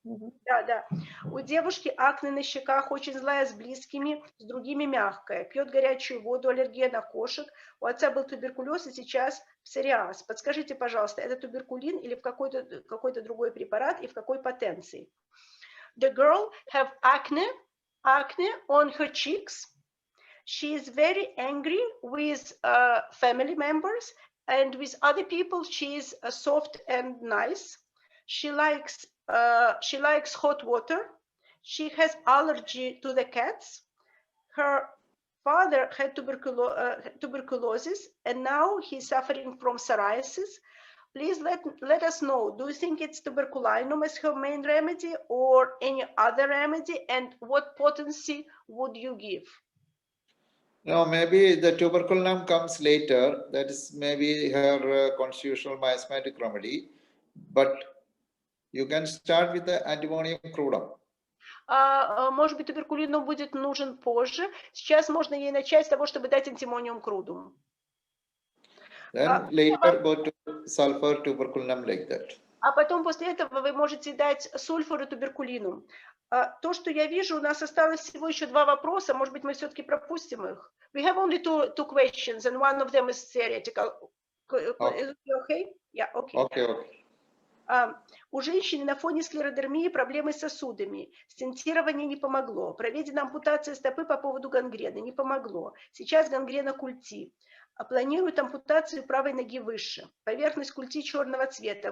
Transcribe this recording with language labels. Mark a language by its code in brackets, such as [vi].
[ru] Да. У девушки акне на щеках, очень злая с близкими, с другими мягкая. Пьет горячую воду, аллергия на кошек. У отца был туберкулез, и сейчас псориаз. Подскажите, пожалуйста, это туберкулин или в какой-то другой препарат и в какой потенции? [en] The girl have acne on her cheeks. She is very angry with family members, and with other people she is soft and nice. She likes hot water. She has allergy to the cats. Her father had tuberculosis, and now he's suffering from psoriasis. Please let us know, do you think it's tuberculinum as her main remedy or any other remedy, and what potency would you give? No, maybe the tuberculinum comes later. That is maybe her constitutional miasmatic remedy. But you can start with the antimonium crudum. [ru] Может быть, туберкулинум будет нужен позже. Сейчас можно ей начать с того, чтобы дать антимониум крудум. [en] Then later go to sulfur tuberculinum like that. [ru] А потом после этого вы можете дать сульфур и туберкулинум. То, что я вижу, у нас осталось всего еще 2 вопроса. Может быть, мы все-таки пропустим их. [en] We have only two questions, and one of them is theoretical. Okay. Okay? Yeah, okay. Okay. [ru] У женщины на фоне склеродермии проблемы с сосудами. Стентирование не помогло. Проведена ампутация стопы по поводу гангрены. Не помогло. Сейчас гангрена культи. Планируют ампутацию правой ноги выше. Поверхность культи черного цвета.